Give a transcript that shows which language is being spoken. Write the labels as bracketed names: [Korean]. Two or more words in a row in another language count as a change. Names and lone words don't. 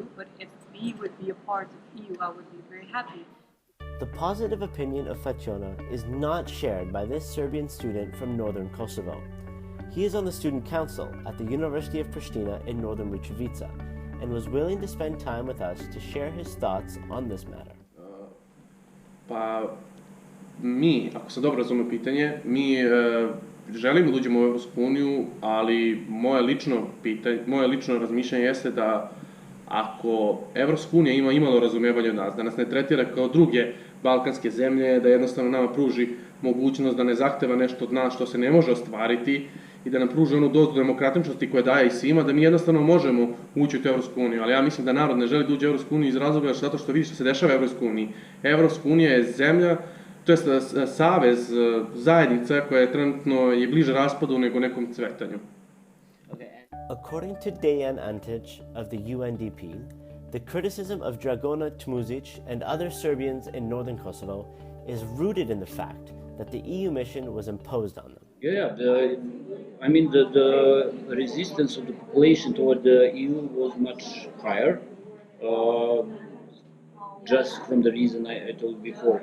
[English] But if we would be a part of EU, I would be very happy. The positive opinion of Fatjona is not shared by this Serbian student from northern Kosovo. He is on the student council at the University of Pristina in northern Mitrovica and was willing to spend time with us to share his thoughts on this matter. [Serbian] Mi, ako sam dobro razumio pitanje, mi želimo da uđemo u Evropsku uniju, ali moje lično razmišljanje jeste da ako Evropska unija ima imalo razumijevanje od nas, da nas ne tretira kao druge balkanske zemlje, da jednostavno nama pruži mogućnost da ne zahteva nešto od nas što se ne može ostvariti i da nam pruže onu dozu demokratičnosti koja daje i svima, da mi jednostavno možemo ući u tu Evropsku uniju. Ali ja mislim da narod ne želi da uđe u Evropsku uniju iz razloga zato što vidi što se dešava u Evropsku uniji. Evropska unija je zemlja, to je savez, zajednica koja je trenutno bliže raspadu nego nekom cvetanju. [English] According to Dejan Antic of the UNDP, the criticism of Dragona Tmuzic and other Serbians in northern Kosovo is rooted in the fact that the EU mission was imposed on them. The resistance of the population toward the EU was much higher, just from the reason I told before.